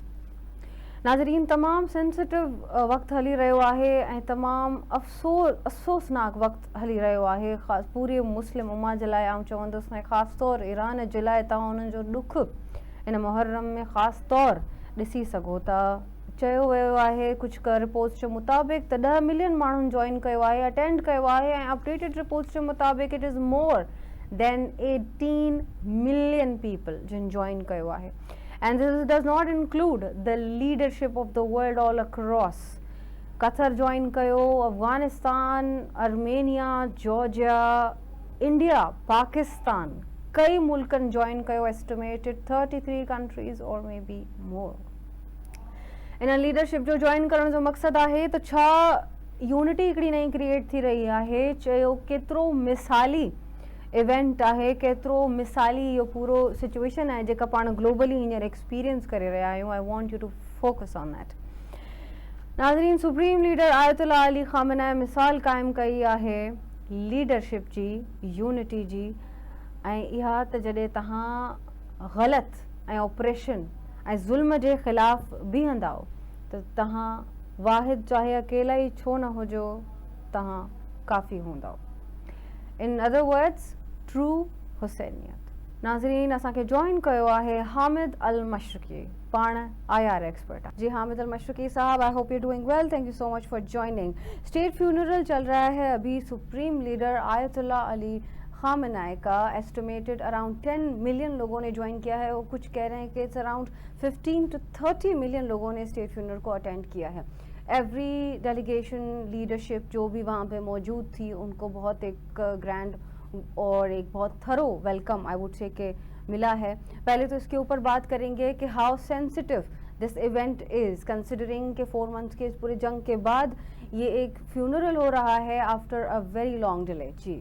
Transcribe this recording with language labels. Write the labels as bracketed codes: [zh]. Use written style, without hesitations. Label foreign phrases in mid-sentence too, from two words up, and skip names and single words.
[sd] नाज़रीन, तमामु सेंसिटिव वक़्तु हली रहियो आहे ऐं तमामु अफ़सोसनाक वक़्तु हली रहियो आहे ख़ासि पूरे मुस्लिम उम्मा जे लाइ। आउं चवंदुसि ऐं ख़ासि तौरु ईरान जे लाइ तव्हां उन्हनि जो ॾुखु इन मुहर्रम में ख़ासि तौरु ॾिसी सघो था। चयो वियो आहे कुझु रिपोर्ट्स जे मुताबिक़ त 10 मिलियन माण्हुनि जॉइन कयो आहे, अटेंड कयो आहे ऐं [en] updated reports [sd] जे मुताबिक़ [en] it is more than 18 million people [sd] जिन जॉइन कयो आहे। [en] And this does not include the leadership of the world all across. [sd] कतर जॉइन कयो, अफ़गानिस्तान, अर्मेनिया, जॉर्जिया, इंडिया, पाकिस्तान, कई मुल्कनि जॉइन कयो। [en] एस्टिमेटेड 33 countries or maybe more। [sd] इन लीडरशिप जो जॉइन करण जो मक़सदु आहे त छा यूनिटी हिकिड़ी नई क्रिएट थी रही आहे। चयो केतिरो मिसाली इवेंट आहे, केतिरो मिसाली इहो पूरो सिचुएशन आहे जेका पाण ग्लोबली हींअर एक्सपीरियंस करे रहिया आहियूं। [en] I want you to focus on that. [sd] नाज़रीन, सुप्रीम लीडर आयतुल्लाह अली ख़ामेनाई मिसाल क़ाइमु कई आहे लीडरशिप जी, यूनिटी जी। ऐं इहा त जॾहिं तव्हां ग़लति ऐं ऑपरेशन ऐं ज़ुल्म जे ख़िलाफ़ बीहंदा त तव्हां वाहिद चाहे अकेला ई छो न हुजो, तव्हां काफ़ी हूंदा। [en] in other words, true Husainiyat. [sd] नाज़रीन, असांखे जॉइन कयो आहे हामिद अल मशरकी, पाण [en] IR expert [sd] आहे। जी हामिद अल मशरकी साहब, [en] I hope you doing well, thank you so much for joining. state funeral [hi] चल रहा है अभी सुप्रीम लीडर आयतुल्लाह अली ख़ामेनाई का। एस्टिमेटेड अराउंड 10 मिलियन लोगों ने ज्वाइन किया है और कुछ कह रहे हैं कि [en] it's around 15 to 30 million [hi] लोगों ने [en] state funeral [hi] को अटेंड किया है। [en] every delegation leadership [hi] जो भी वहाँ पे मौजूद थी उनको बहुत एक ग्रैंड और एक बहुत [en] thorough welcome I would say [hi] के मिला है। पहले तो इसके ऊपर बात करेंगे कि [en] how sensitive this event is considering [hi] के 4 मंथ्स के इस पूरे जंग के बाद ये एक फ्यूनरल हो रहा है [en] after a very long delay.